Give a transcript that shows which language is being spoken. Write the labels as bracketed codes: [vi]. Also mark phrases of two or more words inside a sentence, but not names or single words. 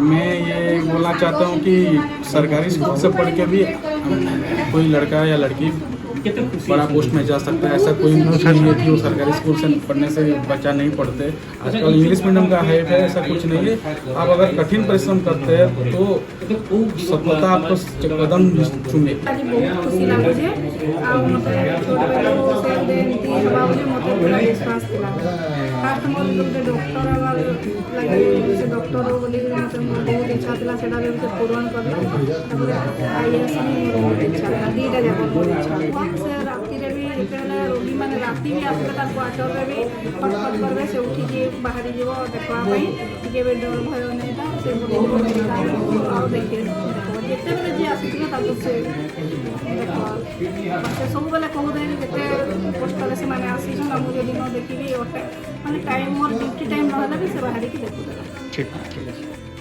[hi] मैं ये बोलना चाहता हूँ कि सरकारी स्कूल से पढ़ के भी कोई लड़का या लड़की बड़ा पोस्ट में जा सकता है। ऐसा कोई नहीं है कि वो सरकारी स्कूल से पढ़ने से बच्चा नहीं पढ़ते। आजकल [en] English medium [hi] का हाइप है, ऐसा कुछ नहीं है। आप अगर कठिन परिश्रम करते हैं तो सफलता आपको कदम चुमे। [or] ଆଜି ବହୁତ ଖୁସି लाଗୁଛି ଆଉ ମୋତେ ଛୋଟବେଳୁ ସେ ଏମିତି ହେବା ବୋଲି ମୋତେ ପୁରା ବିଶ୍ୱାସ ଥିଲା। ଫାଷ୍ଟ ମୋର ଗୋଟେ ଡକ୍ଟର ହେବା ଲାଗି ସେ ଡକ୍ଟର ବୋଲି ମୋତେ ବହୁତ ଇଚ୍ଛା ଥିଲା, ସେଇଟା ବି ମୋତେ ପୂରଣ କଲା। ତାପରେ IAS ବି ମୋର ବହୁତ ଇଚ୍ଛା ଥିଲା, ଦୁଇଟା ଯାକ ମୋର ଇଚ୍ଛା ଥିଲା। ସେ ରାତିରେ ବି ଯେତେବେଳେ ରୋଗୀମାନେ ରାତି ବି ଆସିଲେ ତାର କ୍ୱାର୍ଟରରେ ବି ଫଟଫଟ କରିବେ, ସେ ଉଠିକି ବାହାରି ଯିବ ଦେଖିବା ପାଇଁ, ଟିକେ ବି ଡର ଭୟ ନାହିଁ ତା ସେ ଆଉ ଦେଖିବେ ଯେତେବେଳେ ଯିଏ ଆସିଥିଲେ ତାକୁ ସେ ସେ ସବୁବେଳେ କହୁଥାଏ ଯେତେ କଷ୍ଟରେ ସେମାନେ ଆସିଛନ୍ ମୁଁ ଯଦି ନ ଦେଖିବି ମାନେ ଟାଇମ୍ ମୋର [en] duty time [or] ନହେଲେ ବି ସେ ବାହାରିକି ଦେଖୁଥିଲା। [hi] ठीक ठीक है।